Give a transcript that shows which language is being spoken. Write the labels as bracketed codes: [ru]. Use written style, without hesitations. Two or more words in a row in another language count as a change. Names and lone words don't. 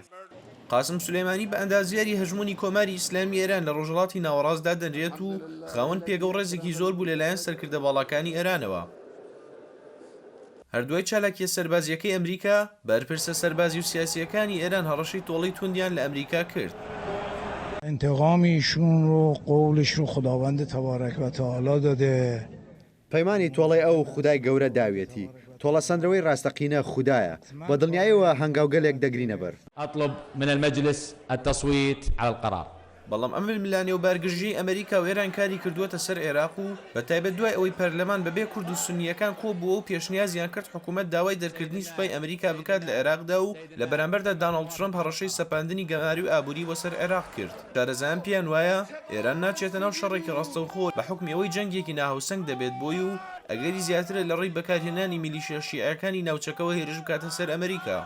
[ckb] قاسم سولەیمانی بە ئەندازیاری هەژمونی کۆماری ئیسلامی ئێران لە ڕۆژهەڵاتی ناوەڕاستدا دەنرێت و خاوەن پێگە و ڕێزێکی زۆر بوو لەلایەن سەرکردە باڵاکانی ئێرانەوە. هەردووای چالاکیە سەربازیەکەی ئەمریکا بەرپرسە سەربازی و سیاسیەکانی ئێران هەڕەشەی تۆڵەی توندیان لە ئەمریکا کرد. [fa] انتقامی ایشون رو قولش رو خداوند [ar] تبارک و تعالی [fa] داده. [ckb] پەیمانی تۆڵەی ئەو خودای گەورە داوێتی تۆڵە سندرەوەی ڕاستەقینە خوددایە بە دڵنیاییەوە هەنگاوگەلێک دەگرینە بەر. [ar] أطلب من المجلس التصويت على القرار. [ckb] بەڵام ئەم ململانێ و بارگژی ئەمریکا و ئێران کاری کردووەتە سەر عێراق و بە تایبەت دوای ئەوەی پەرلەمان بەبێ کورد و سونیەکان کۆبووە و پێشنیازیان کرد حکوومەت داوای دەرکردنی سوپای ئەمریکا بکات لە عێراقدا و لە بەرامبەردا داناڵد ترەمپ هەڕەشەی سەپاندنی گەماری و ئابووری بۆ سەر عێراق کرد. شارەزایان پیان وایە ئێران ناچێتە ناو شەڕێکی ڕاستەوخۆ بە حکمی ئەوەی جەنگێکی ناهاوسەنگ دەبێت بۆی و ئەگەری زیاترە لە ڕێی بەکارهێنانی میلیشیا شیعەکانی ناوچەکەوە هێرش بکاتە سەر ئەمریکا.